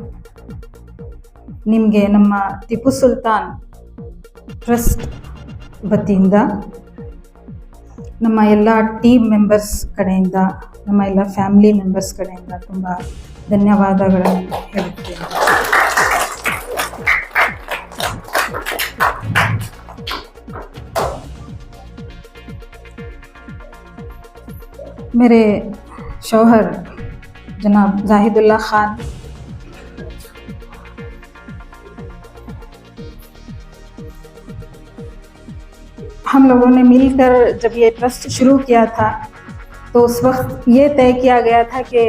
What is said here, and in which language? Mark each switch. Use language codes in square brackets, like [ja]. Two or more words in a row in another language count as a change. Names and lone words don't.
[kn] ನಿಮಗೆ ನಮ್ಮ ಟಿಪ್ಪು ಸುಲ್ತಾನ್ ಟ್ರಸ್ಟ್ ವತಿಯಿಂದ, ನಮ್ಮ ಎಲ್ಲ [en] team members [kn] ಕಡೆಯಿಂದ, ನಮ್ಮ ಎಲ್ಲ [en] family members [kn] ಕಡೆಯಿಂದ ತುಂಬ ಧನ್ಯವಾದಗಳನ್ನು ಹೇಳುತ್ತೇನೆ. [hi] मेरे शौहर जनाब जाहिदुल्ला खान हम लोगों ने मिलकर जब ये ट्रस्ट शुरू किया था तो उस वक्त ये तय किया गया था कि